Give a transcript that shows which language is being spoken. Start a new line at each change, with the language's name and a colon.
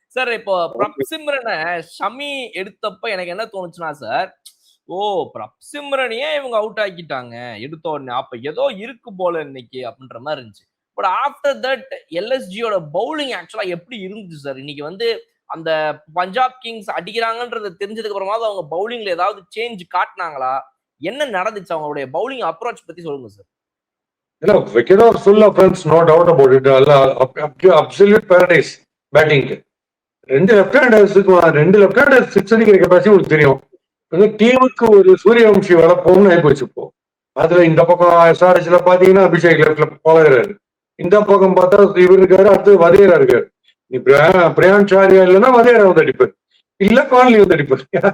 Tamil: Sir இப்போ பிரப்சிம்ரனை ஷமி எடுத்தப்ப எனக்கு என்ன தோணுச்சுன்னா சார், பிரப்சிம்ரனையே இவங்க அவுட் ஆக்கிட்டாங்க எடுத்த உடனே, அப்ப ஏதோ இருக்கு போல இன்னைக்கு அப்படின்ற மாதிரி இருந்துச்சு.
English: but after that
Tamil: எல்எஸ்ஜியோட பவுலிங் ஆக்சுவலா எப்படி இருந்துச்சு சார்? இன்னைக்கு வந்து அந்த பஞ்சாப் கிங்ஸ் அடிக்கிறாங்கன்றது தெரிஞ்சதுக்கு அப்புறமா அவங்க பவுலிங்ல ஏதாவது சேஞ்ச் காட்டினாங்களா? என்ன நடந்துச்சு? அவங்களுடைய பவுலிங் அப்ரோச் பத்தி சொல்லுங்க sir.
English: wicket was full of runs, no doubt about it. Absolute paradise batting.
Tamil: 2 left handers 6 அடிக்கிற கெப்பாசிட்டி உங்களுக்கு தெரியும். டீமுக்கு ஒரு சூரியவம்சி வளர்ப்போம்னு ஆகி போச்சு இப்போ. அதுல இந்த பக்கம் SRHல பாத்தீங்கன்னா அபிஷேக் லெஃப்ட்ல போகிறாரு. இந்த பக்கம் பார்த்தா இவர் இருக்காரு, அடுத்து வதேரா இருக்காரு. நீ பிரியான் சாரியா இல்லைன்னா வதேரா வந்து அடிப்பார், இல்ல கான்லி வந்து அடிப்பார்.